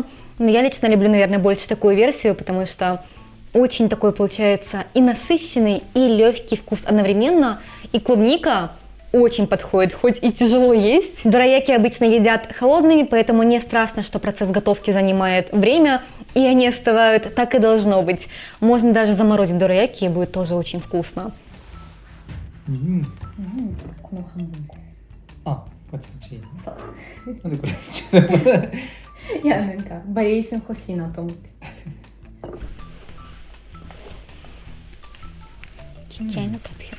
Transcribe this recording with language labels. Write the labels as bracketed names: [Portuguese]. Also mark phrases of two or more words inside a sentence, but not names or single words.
[Russian] Но я лично люблю, наверное, больше такую версию, потому что очень такой получается и насыщенный, и легкий вкус одновременно. И клубника очень подходит, хоть и тяжело есть. Дораяки обычно едят холодными, поэтому не страшно, что процесс готовки занимает время, и они остывают, так и должно быть. Можно даже заморозить дораяки, и будет тоже очень вкусно. [Japanese] この半分こあ、こっちいい。そうなんでこれちょっといやなんかバリエーション欲しいなと思って。ちっちゃいの食べよ